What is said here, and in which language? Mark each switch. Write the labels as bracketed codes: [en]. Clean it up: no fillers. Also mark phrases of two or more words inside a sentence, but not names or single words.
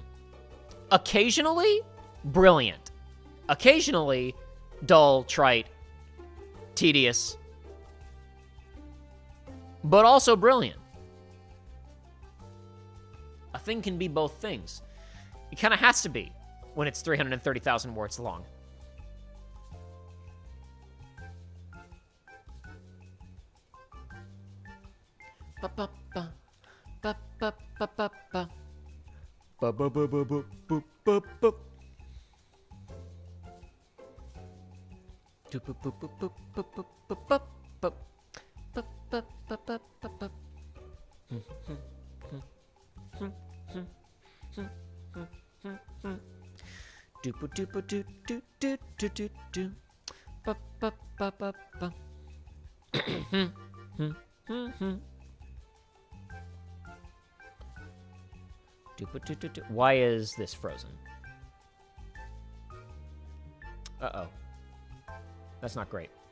[en] Occasionally, brilliant. Occasionally, dull, trite, tedious, but also brilliant. A thing can be both things. It kind of has to be when it's 330,000 words long. Ba ba ba ba ba ba ba ba ba ba ba ba ba ba ba. Do ba ba ba ba ba ba ba ba ba ba ba ba ba ba. Do ba do ba do do do do do do. Ba ba ba ba ba. Why is this frozen? Uh-oh. That's not great.